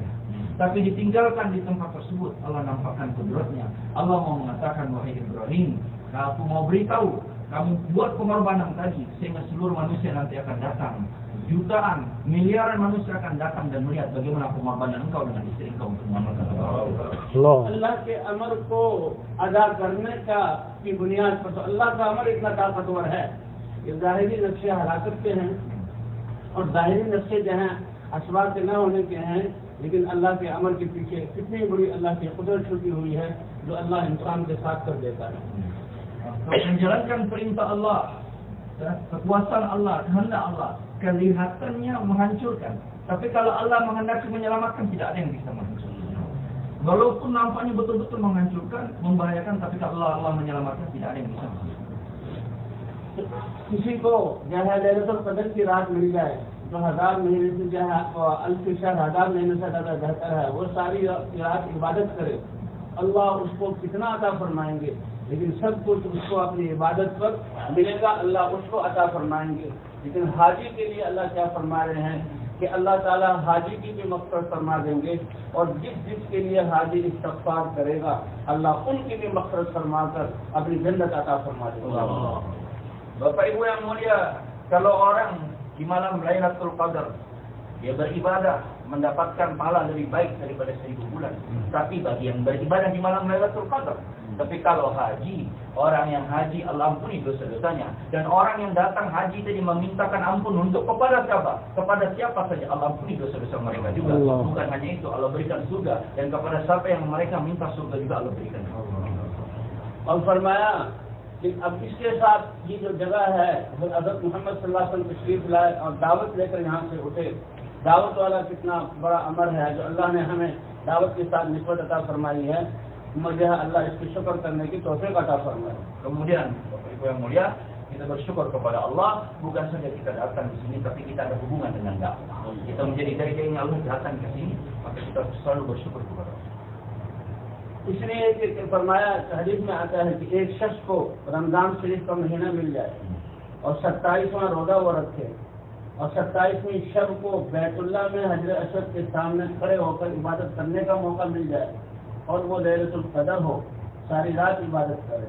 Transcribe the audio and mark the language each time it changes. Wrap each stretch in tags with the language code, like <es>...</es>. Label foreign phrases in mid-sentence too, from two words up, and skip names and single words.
<id>Tapi ditinggalkan di tempat tersebut, Allah nampakkan kudratnya. Allah mau mengatakan, wahai Ibrahim, aku mau beritahu, kamu buat pengorbanan tadi, sehingga seluruh manusia nanti akan datang. Jutaan, miliaran manusia akan datang dan melihat bagaimana pengorbanan engkau dengan istri engkau untuk mengamalkan Allah.</id> <ur>اللہ کے امر کو ادا کرنے کا کی بنیاد پر تو اللہ کا امر اتنا طاقتور ہے کہ ظاہری نقشے ہلاکت کے ہیں اور ظاہری نقشے جو ہیں اسباب کے نہ ہونے کے ہیں، لیکن اللہ کے امر کے پیچھے کتنی بڑی اللہ کی قدرت چھپی ہوئی ہے جو اللہ انسان کے ساتھ کر دیتا ہے.</ur> <id>Menjalankan perintah Allah, kekuasaan Allah, kehendak Allah, kelihatannya menghancurkan. Tapi kalau Allah menghendaki menyelamatkan, tidak ada yang bisa menghancurkan. Walaupun nampaknya betul-betul menghancurkan, membahayakan, tapi kalau Allah menyelamatkan, tidak ada yang bisa menghancurkan.</id> <ur>کسی کو جو ہے لیلۃ القدر کی رات مل جائے جو 1000 مہینے سے جو ہے</ur> <ar>ألف شهر</ar> <ur>1000 مہینے سے زیادہ بہتر ہے، وہ ساری رات عبادت کرے، اللہ اس کو کتنا عطا فرمائیں گے. لیکن سب کچھ اس کو اپنی عبادت پر ملے گا، اللہ اس کو عطا فرمائیں گے. لیکن حاجی کے لیے اللہ کیا فرما رہے ہیں کہ اللہ تعالیٰ حاجی کی بھی مغفرت فرما دیں گے اور جس کے لیے حاجی استغفار کرے گا اللہ ان کی بھی مغفرت فرما کر اپنی جنت عطا فرما دے گا.</ur> <id>Bapak Ibu yang mulia, kalau orang di malam Lailatul Qadar dia beribadah mendapatkan pahala lebih baik daripada 1000 bulan. Tapi bagi yang beribadah di malam Lailatul Qadar, tapi kalau haji, orang yang haji Allah ampuni dosa-dosanya, dan orang yang datang haji tadi memintakan ampun untuk kepada siapa? Kepada siapa saja Allah ampuni dosa-dosa mereka juga. Allah. Bukan hanya itu, Allah berikan surga, dan kepada siapa yang mereka minta surga juga Allah berikan.</id> <ur>اور فرمایا کہ اب اس کے ساتھ یہ جو جگہ ہے حضرت محمد</ur> <ar>صلى الله عليه وسلم</ar> <ur>تشریف لائے اور دعوت لے کر یہاں سے اٹھے. دعوت والا کتنا بڑا امر ہے جو اللہ نے ہمیں دعوت کے ساتھ نسبت عطا فرمائی ہے. مجھے اللہ اس کی شکر کرنے کی توفیق عطا فرمائے.</ur> <id>Kemudian Bapak Ibu yang mulia, kita bersyukur kepada Allah, bukan saja kita datang di sini, tapi kita ada hubungan dengan dakwah. Kita menjadi dari Allah datang ke sini, maka kita selalu bersyukur kepada Allah.</id> <ur>اس لیے فرمایا حدیث میں آتا ہے کہ ایک شخص کو رمضان شریف کا مہینہ مل جائے اور 27واں روزہ وہ رکھے اور 27ویں شب کو بیت اللہ میں حضرت اسد کے سامنے کھڑے ہو کر عبادت کرنے کا موقع مل جائے اور وہ لیلۃ القدر ہو، ساری رات عبادت کرے.</ur>